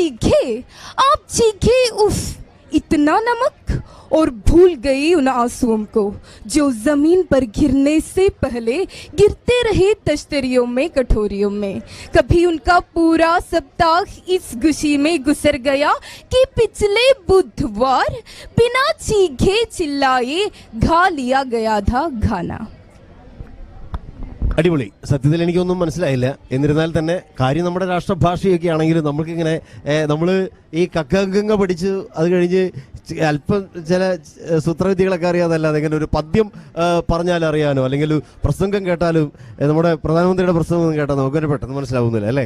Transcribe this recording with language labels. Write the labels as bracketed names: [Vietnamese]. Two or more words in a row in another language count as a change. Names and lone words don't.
[Hindi] चीखे उफ इतना नमक, और भूल गई उन आंसुओं को जो जमीन पर गिरने से पहले गिरते रहे तश्तरियों में, कटोरियों में। कभी उनका पूरा सप्ताह इस खुशी में गुजर गया कि पिछले बुधवार बिना चीखे चिल्लाए खा लिया गया था खाना. [Malayalam] അടിപൊളി. സത്യത്തിൽ എനിക്കൊന്നും മനസ്സിലായില്ല. എന്നിരുന്നാൽ തന്നെ കാര്യം നമ്മുടെ രാഷ്ട്രഭാഷയൊക്കെ ആണെങ്കിലും നമുക്കിങ്ങനെ നമ്മൾ ഈ കക്കങ്കങ്ങ പഠിച്ച് അത് കഴിഞ്ഞ് അല്പം ചില സൂത്രവിദ്യകളൊക്കെ അറിയാതല്ലാതെ ഇങ്ങനെ ഒരു പദ്യം പറഞ്ഞാൽ അറിയാനോ അല്ലെങ്കിൽ പ്രസംഗം കേട്ടാലും നമ്മുടെ പ്രധാനമന്ത്രിയുടെ പ്രസംഗം കേട്ടാൽ നമുക്ക് പെട്ടെന്ന് മനസ്സിലാവുന്നില്ല അല്ലേ?